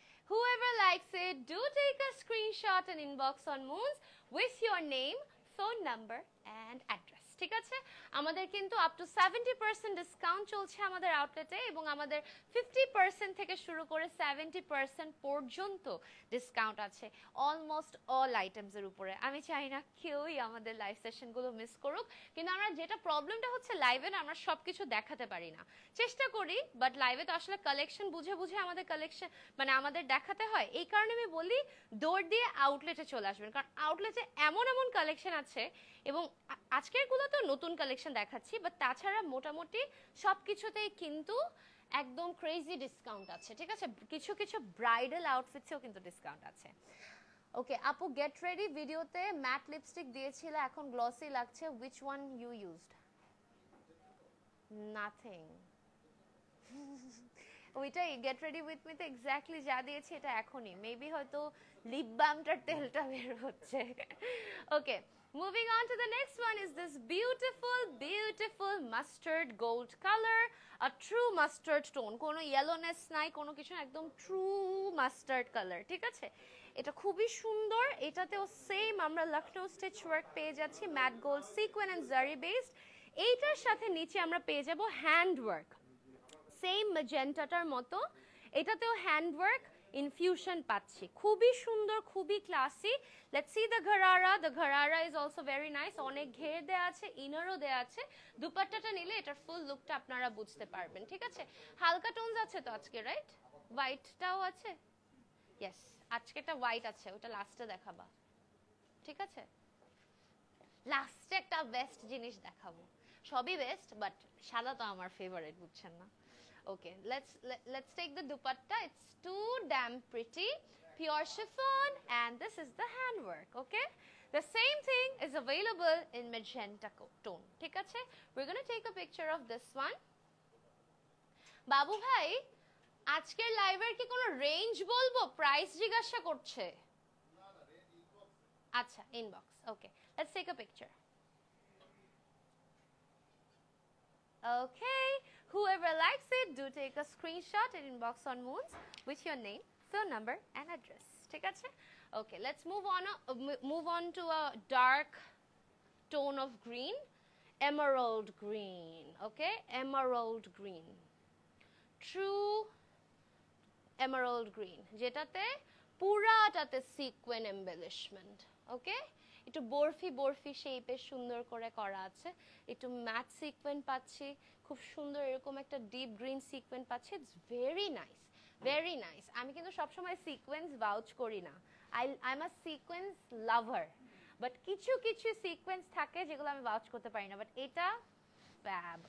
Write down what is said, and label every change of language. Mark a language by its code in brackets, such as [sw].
[en] Whoever likes it, do take a screenshot and inbox on Moons with your name, phone number and address, [bn] ঠিক আছে? আমাদের কিন্তু up to 70% discount চলছে আমাদের আউটলেটে, এবং আমাদের 50% থেকে শুরু করে 70% পর্যন্ত ডিসকাউন্ট আছে অলমোস্ট অল আইটেমসের উপরে। আমি চাই না কেউই আমাদের লাইভ সেশনগুলো মিস করুক, কিন্তু আমরা যেটা প্রবলেমটা হচ্ছে, লাইভে না আমরা সব কিছু দেখাতে পারি না। চেষ্টা করি, বাট লাইভে তো আসলে কালেকশন বুঝে বুঝে আমাদের কালেকশন মানে আমাদের দেখাতে হয়। এই কারণে আমি বলি দৌড় দিয়ে আউটলেটে চলে আসবেন, কারণ আউটলেটে এমন এমন কালেকশন আছে। এবং আজকের গুলো তো নতুন কালেকশন দেখাচ্ছি, বাট তাছাড়া মোটামুটি সব কিছুতেই কিন্তু একদম ক্রেজি ডিসকাউন্ট আছে, ঠিক আছে? কিছু কিছু ব্রাইডাল আউটফিটসেও কিন্তু ডিসকাউন্ট আছে। ওকে আপু, গেট রেডি ভিডিওতে ম্যাট লিপস্টিক দিয়েছিল, এখন গ্লসি লাগছে, [en] Which one you used? Nothing. [bn] ওইটাই গেট রেডি উইথ মিতে এক্স্যাক্টলি যা দিয়েছি এটা এখনই, মেবি হয়তো লিপ বামটার তেলটা বের হচ্ছে। [en] okay, moving on to the next one is this beautiful mustard gold color, a true mustard tone, [bn] কোনো yellowness নাই, কোনো কিছু, [en] একদম true mustard color, [bn] ঠিক আছে? এটা খুবই সুন্দর। এটাতেও সেম আমরা লখনৌ স্টিচ ওয়ার্ক পেয়ে যাচ্ছি, ম্যাট গোল্ড সিকোয়েন এন্ড জারি বেসড। এইটার সাথে নিচে আমরা পেয়ে যাব হ্যান্ড ওয়ার্ক, সেম ম্যাজেন্টাটার মতো। এটাতেও হ্যান্ড ওয়ার্ক ইনফিউশন পাচ্ছি, খুবই সুন্দর, খুবই classy. [en] Let's see the gharara. The gharara is also very nice, [bn] অনেক ঘের দেওয়া আছে, ইনারও দেওয়া আছে। দুপাট্টাটা নিলে এটার ফুল লুকটা আপনারা বুঝতে পারবেন, ঠিক আছে? হালকা টোনস আছে তো আজকে, রাইট? হোয়াইটটাও আছে, ইয়েস, আজকেটা হোয়াইট আছে, ওটা লাস্টে দেখাবা, ঠিক আছে? লাস্টে একটা বেস্ট জিনিস দেখাবো, সবই বেস্ট, বাট সাদা তো আমার ফেভারিট, বুঝছেন না? [en] Okay, let's take the dupatta. It's too damn pretty, pure chiffon, and this is the handwork. Okay, the same thing is available in magenta tone. [bn] ঠিক আছে? [en] We're going to take a picture of this one. [bn] বাবু ভাই আজকের লাইভের কি কোনো range বলবো? Price জিজ্ঞাসা করছে। আচ্ছা, inbox. Okay, [en] Let's take a picture. Okay, whoever likes it, do take a screenshot and inbox on Moons with your name, phone number and address. [bn] ঠিক আছে? [en] Okay, let's move on to a dark tone of green, emerald green. Okay, emerald green, true emerald green, [bn] যেটাতে পুরাটাতে [en] sequin embellishment. [bn] Okay, একটু বরফি বরফি শেপের সুন্দর করে করা আছে, একটু ম্যাট সিকোয়েন পাচ্ছি, খুব সুন্দর এরকম একটা ডিপ গ্রিন সিকোয়েন পাচ্ছি। [en] It's very nice, very nice. [bn] আমি কিন্তু সবসময় সিকোয়েন্স ভাউচ করি না, [en] I am a sequins lover, [bn] but কিছু কিছু সিকোয়েন্স থাকে যেগুলো আমি ভাউচ করতে পারি না, বাট এটা ফ্যাব।